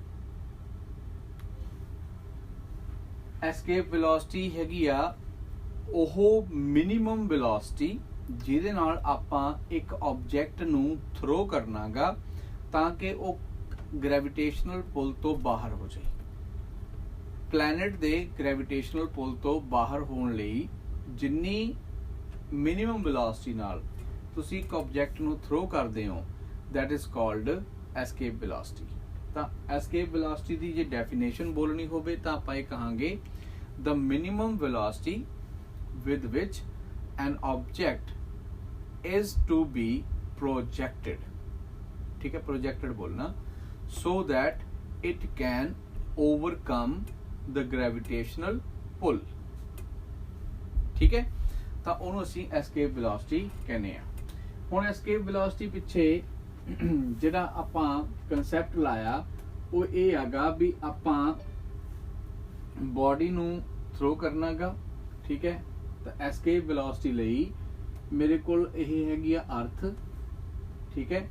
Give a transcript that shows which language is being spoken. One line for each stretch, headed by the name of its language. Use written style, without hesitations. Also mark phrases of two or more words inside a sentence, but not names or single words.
English: escape velocity
Punjabi: ਹੈਗੀ ਆ ਉਹ
English: minimum velocity
Punjabi: ਜਿਹਦੇ ਨਾਲ ਆਪਾਂ ਇੱਕ ਆਬਜੈਕਟ ਨੂੰ ਥਰੋ ਕਰਨਾਗਾ ਤਾਂ ਕਿ ਉਹ
English: gravitational pull
Punjabi: ਤੋਂ ਬਾਹਰ ਹੋ ਜਾਏ। ਪਲੈਨਟ ਦੇ
English: gravitational pull
Punjabi: ਤੋਂ ਬਾਹਰ ਹੋਣ ਲਈ ਜਿੰਨੀ
English: minimum velocity
Punjabi: ਨਾਲ ਤੁਸੀਂ ਇੱਕ ਆਬਜੈਕਟ ਨੂੰ ਥਰੋ ਕਰਦੇ ਹੋ,
English: that is called escape velocity।
Punjabi: ਤਾਂ
English: escape velocity
Punjabi: ਦੀ ਜੇ ਡੈਫੀਨੇਸ਼ਨ ਬੋਲਣੀ ਹੋਵੇ ਤਾਂ ਆਪਾਂ ਇਹ ਕਹਾਂਗੇ
English: the minimum velocity with which an object is to be projected,
Hindi: ठीक है, projected बोलना,
English: so that it can overcome the gravitational pull,
Hindi: ठीक है।
Punjabi: ਤਾਂ ਉਹਨੂੰ ਅਸੀਂ
English: escape velocity
Punjabi: ਕਹਿੰਦੇ ਆ। ਹੁਣ
English: escape velocity
Punjabi: ਪਿੱਛੇ ਜਿਹੜਾ ਆਪਾਂ ਕਨਸੈਪਟ ਲਾਇਆ ਉਹ ਇਹ ਹੈਗਾ ਵੀ ਆਪਾਂ ਬਾਡੀ ਨੂੰ ਥਰੋ ਕਰਨਾਗਾ, ਠੀਕ ਹੈ, ਤਾਂ
English: escape velocity
Punjabi: ਲਈ ਮੇਰੇ ਕੋਲ ਇਹ ਹੈਗੀ ਆ ਅਰਥ, ਠੀਕ ਹੈ।